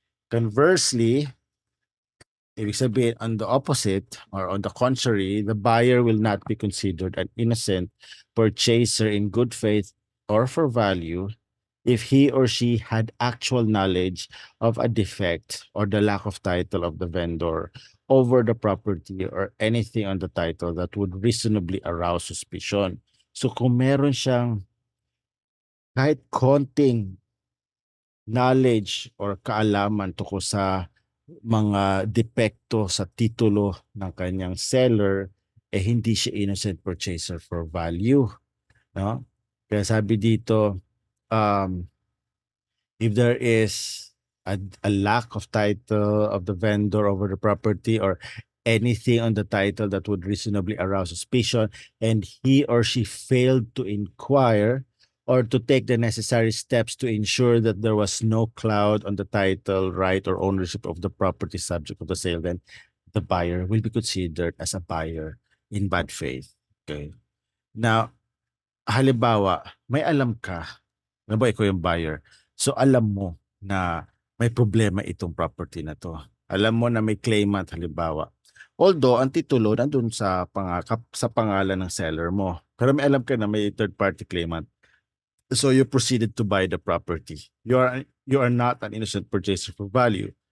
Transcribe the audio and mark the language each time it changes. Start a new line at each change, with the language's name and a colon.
English: Conversely,
Filipino: ibig sabihin,
English: on the opposite or on the contrary, the buyer will not be considered an innocent purchaser in good faith or for value if he or she had actual knowledge of a defect or the lack of title of the vendor over the property or anything on the title that would reasonably arouse suspicion.
Filipino: So kung meron siyang kahit konting knowledge or kaalaman tungkol sa mga depekto sa titulo ng kanyang seller, eh hindi siya
English: innocent purchaser for value,
Filipino: no? Kaya sabi dito,
English: um, if there is a lack of title of the vendor over the property or anything on the title that would reasonably arouse suspicion, and he or she failed to inquire or to take the necessary steps to ensure that there was no cloud on the title, right, or ownership of the property subject of the sale, then the buyer will be considered as a buyer in bad faith.
Filipino: Okay. Now, halimbawa, may alam ka, ano ba ikaw yung buyer? So alam mo na may problema itong property na to. Alam mo na may claimant halimbawa. Although ang titulo nandun sa pangalan ng seller mo. Pero may alam ka na may third party claimant.
English: So you proceeded to buy the property. You are not an innocent purchaser for value.